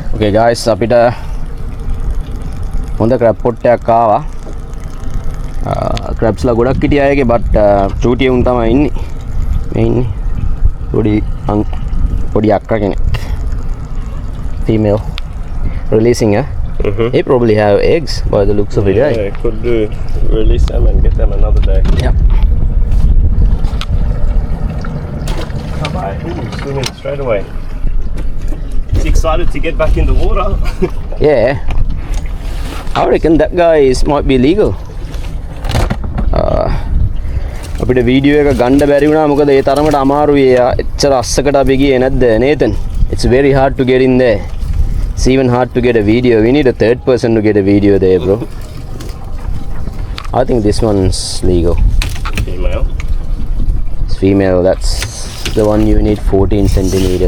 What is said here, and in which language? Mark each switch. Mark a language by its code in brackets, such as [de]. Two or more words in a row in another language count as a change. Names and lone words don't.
[en] guys, [si] අපිට හොඳ [en] crab pot [si] එකක් ආවා. crabs ලා ගොඩක් හිටියා ඒකේ but චූටි උන් තමයි ඉන්නේ. මේ ඉන්නේ. පොඩි අක්කා කෙනෙක්. [en] Female releasing her. They probably have eggs by the looks of it, right? Yeah, could do. Release them and get them another day. Yep. Bye. Ooh, swimming straight away. He's excited to get back in the water. Yeah. I reckon that guy might be legal. [si] අපිට වීඩියෝ එක ගන්න බැරි වුණා මොකද ඒ තරමට අමාරුයි එච්චර අස්සකට අපි ගියේ නැද්ද Nathan? [en] It's very hard to get in there. It's even hard to get a video. We need a third person to get a video there, bro. I think this one's legal. Female. It's female. That's the one you need 14 centimeters.